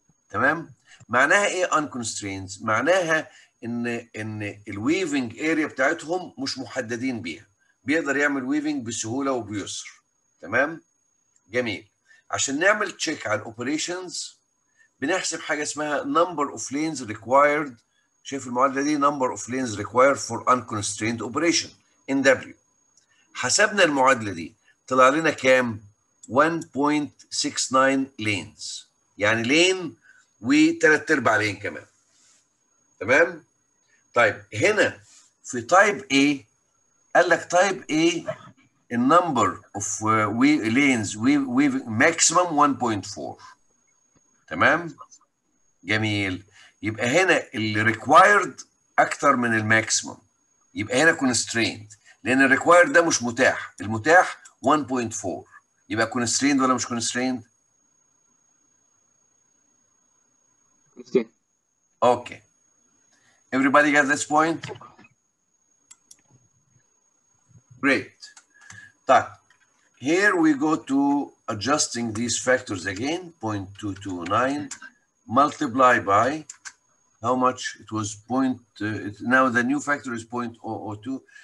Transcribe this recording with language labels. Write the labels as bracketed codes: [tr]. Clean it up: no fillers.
[ar] تمام؟ معناها إيه unconstrained؟ معناها إن الويفنج اريا بتاعتهم مش محددين بيها، بيقدر يعمل ويفنج بسهولة وبيسر. تمام؟ جميل. عشان نعمل تشيك على الاوبريشنز بنحسب حاجه اسمها [en] number of lanes required. [ar] شايف المعادله دي [en] number of lanes required for unconstrained operation in W. [ar] حسبنا المعادله دي طلع لنا كام؟ 1.69 lanes، يعني لين وثلاث ارباع لين كمان. تمام؟ طيب هنا في تايب A قال لك تايب A النمبر اوف lanes maximum 1.4. تمام؟ جميل. يبقى هنا الريكوايرد اكتر من الماكسيمم، يبقى هنا كونستريند، لان الريكوايرد ده مش متاح، المتاح 1.4. يبقى كونستريند ولا مش كونستريند؟ اوكي. [en] Everybody got this point? Great. طيب here we go to adjusting these factors again. 0.229 multiply by how much? It was now the new factor is 0.002.